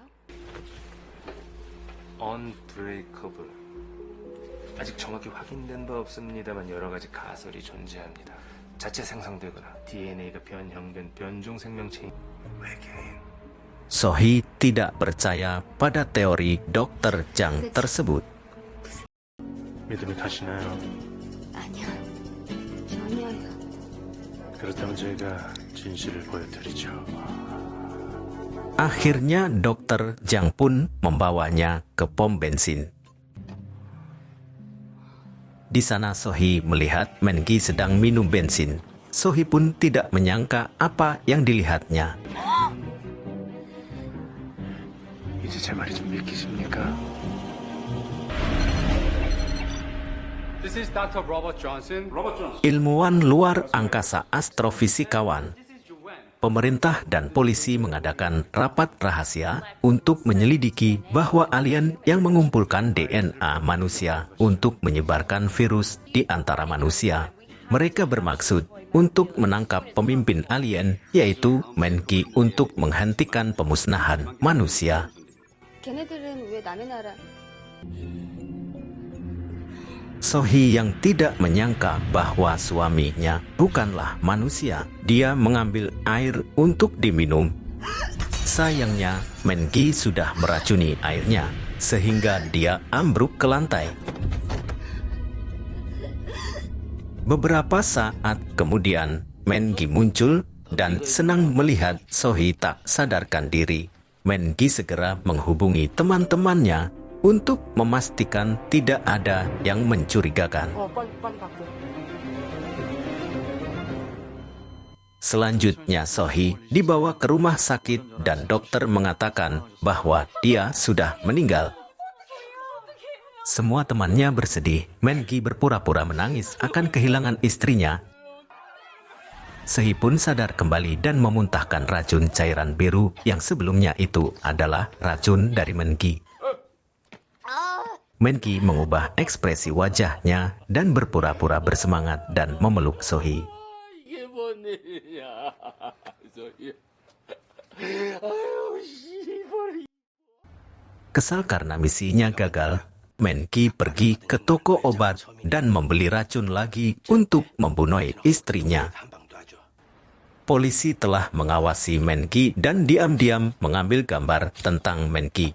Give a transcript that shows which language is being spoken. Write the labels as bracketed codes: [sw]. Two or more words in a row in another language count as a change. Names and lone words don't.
[ko] Unbreakable. 아직 정확히 확인된 바 없습니다만 여러 가지 가설이 존재합니다. 자체 생성되거나 DNA가 변형된 변종 생명체인 외계인. [id] So-hee tidak percaya pada teori Dr. Jang tersebut. [ko] 믿음이 가시나요? 아니야. 아니야. 그렇다면 저희가 진실을 보여드리죠. [id] Akhirnya dokter Jang pun membawanya ke pom bensin. Di sana Sohee melihat Men-gi sedang minum bensin. Sohee pun tidak menyangka apa yang dilihatnya. [ko] 이제 제 말이 좀 믿기십니까? [en] This is Dr. Robert Johnson. Robert Johnson. [id] Ilmuwan luar angkasa astrofisikawan, [en] This is Joanne. [id] pemerintah dan polisi mengadakan rapat rahasia untuk menyelidiki bahwa alien yang mengumpulkan DNA manusia untuk menyebarkan virus di antara manusia. Mereka bermaksud untuk menangkap pemimpin alien, yaitu Men-gi, untuk menghentikan pemusnahan manusia. [ko] 걔네들은 왜 남의 나라? [id] Sohee yang tidak menyangka bahwa suaminya bukanlah manusia. Dia mengambil air untuk diminum. Sayangnya, Men-gi sudah meracuni airnya, sehingga dia ambruk ke lantai. Beberapa saat kemudian, Men-gi muncul dan senang melihat Sohee tak sadarkan diri. Men-gi segera menghubungi teman-temannya untuk memastikan tidak ada yang mencurigakan. [ko] 빨리 바꿔. [id] Selanjutnya Sohee dibawa ke rumah sakit dan dokter mengatakan bahwa dia sudah meninggal. Semua temannya bersedih. Men-gi berpura-pura menangis akan kehilangan istrinya. Sohee pun sadar kembali dan memuntahkan racun cairan biru yang sebelumnya itu adalah racun dari Men-gi. Men-gi mengubah ekspresi wajahnya dan berpura-pura bersemangat dan memeluk Sohee. [ko] 이게 뭔 일이야, 저기. [id] Kesal karena misinya gagal, Men-gi pergi ke toko obat dan membeli racun lagi untuk membunuh istrinya. Polisi telah mengawasi Men-gi dan diam-diam mengambil gambar tentang Men-gi.